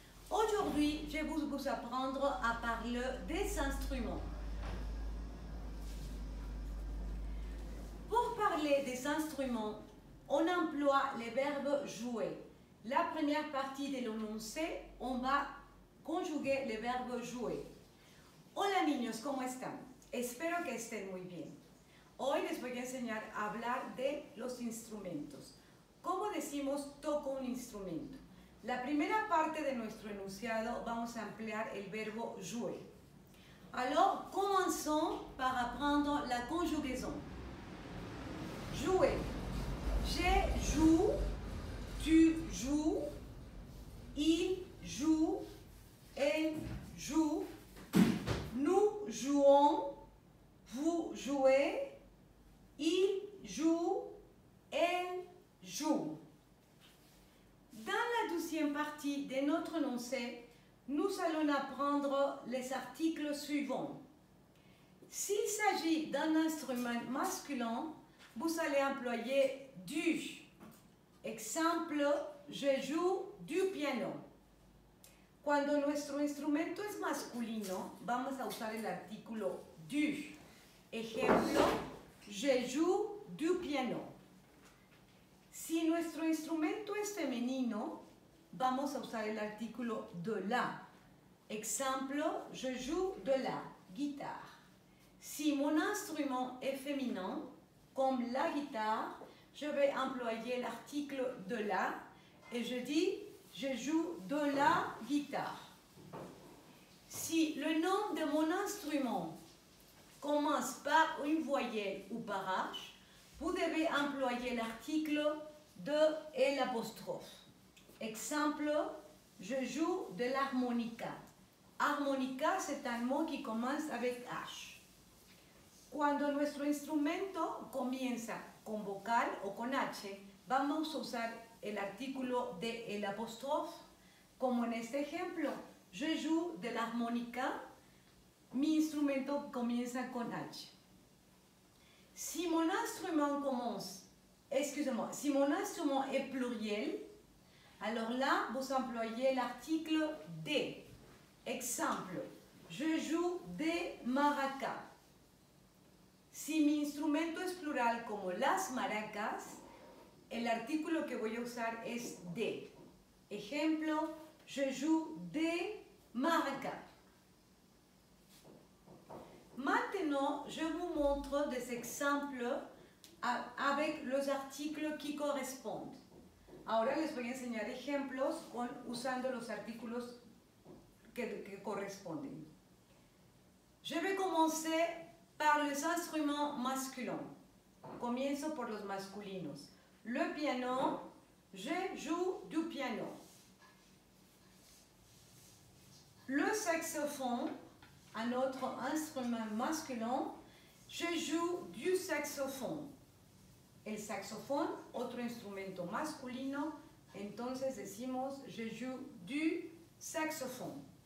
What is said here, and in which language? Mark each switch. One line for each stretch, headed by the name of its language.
French: Aujourd'hui, je vais vous apprendre à parler des instruments. Pour parler des instruments, on emploie le verbe jouer. La première partie de l'énoncé, on va conjuguer le verbe jouer.
Spanish: Hola niños, ¿cómo están? Espero que estén muy bien. Hoy les voy a enseñar a hablar de los instrumentos. ¿Cómo decimos toco un instrumento? La primera parte de nuestro enunciado vamos a emplear el verbo jouer.
French: Alors, commençons par apprendre la conjugaison. Jouer. Je joue, tu joues, il joue, elle joue, nous jouons, vous jouez, il joue, elle joue. Dans la deuxième partie de notre énoncé, nous allons apprendre les articles suivants. S'il s'agit d'un instrument masculin, vous allez employer du. Exemple, je joue du piano.
Spanish: Cuando nuestro instrumento es masculino, vamos a usar el artículo du.
French: Ejemplo, je joue du piano.
Spanish: Si nuestro instrumento es femenino, vamos a usar el artículo de la.
French: Exemple, je joue de la guitare. Si mon instrument est féminin, comme la guitare, je vais employer l'article de la et je dis je joue de la guitare. Si le nom de mon instrument commence par une voyelle ou par H, vous devez employer l'article de et l'apostrophe. Exemple, je joue de l'harmonica. Harmonica, c'est un mot qui commence avec H.
Spanish: Cuando nuestro instrumento comienza con vocal o con H, vamos a usar el artículo de el apostrophe, como en este ejemplo, je joue de l'harmonica, mi instrumento comienza con H.
French: Si mon instrument si mon instrument est pluriel, alors là, vous employez l'article de. Exemple, je joue des maracas.
Spanish: Si mi instrumento es plural como las maracas, el artículo que voy a usar es de.
French: Ejemplo, je joue des maracas. Maintenant, je vous montre des exemples avec los artículos qui correspondent.
Spanish: Ahora les voy a enseñar ejemplos usando los artículos que corresponden.
French: Je vais commencer par les instruments masculins.
Spanish: Comienzo por los masculinos.
French: Le piano, je joue du piano. Le saxophone, un autre instrument masculin, je joue du saxophone.
Spanish: El saxophone, otro instrumento masculino, entonces decimos je joue du saxophone.